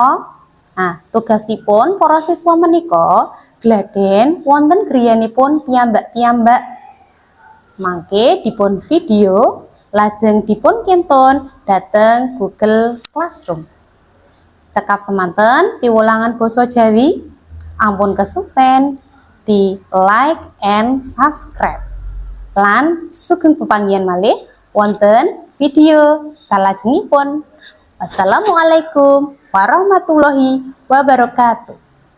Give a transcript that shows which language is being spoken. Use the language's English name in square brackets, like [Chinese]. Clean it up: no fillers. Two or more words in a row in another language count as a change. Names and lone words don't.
[Javanese] Nah, tugasipun para siswa menika gladhen wonten griyanipun piyambak-piyambak. Mangke dipun video lajeng dipun kinton dhateng Google Classroom. Cekap semanten piwulangan basa Jawi, ampun kesupen di [English] like and subscribe. [Javanese] Lan sugeng pepanggihan malih wonten video salajengipun. [Arabic] والسلام عليكم ورحمة الله وبركاته.